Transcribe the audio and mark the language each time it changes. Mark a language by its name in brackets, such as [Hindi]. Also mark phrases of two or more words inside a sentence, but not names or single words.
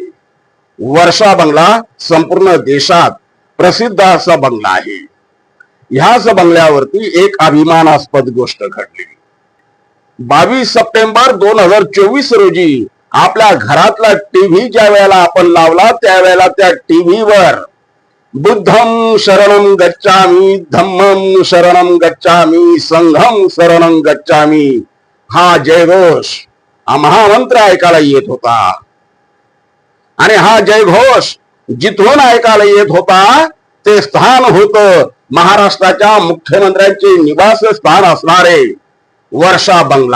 [Marathi] वर्षा बंगला संपूर्ण देशात प्रसिद्ध असा बंगला आहे। ह्याच बंगल्यावरती एक अभिमानास्पद गोष्ट घडली। 22 सप्टेंबर 2024 रोजी आपल्या घरातला टीव्ही ज्या वेळेला आपण लावला त्यावेळेला त्या टीव्हीवर [Pali] बुद्धं शरणं गच्छामि, धम्मं शरणं गच्छामि, संघं शरणं गच्छामि [Marathi] हा जयघोष, हा महामंत्र ऐकायला येत होता। आणि हा जयघोष जिथून ऐकायला येत होता ते स्थान होतं महाराष्ट्राच्या मुख्यमंत्र्यांचे निवासस्थान असणारे वर्षा बंगला।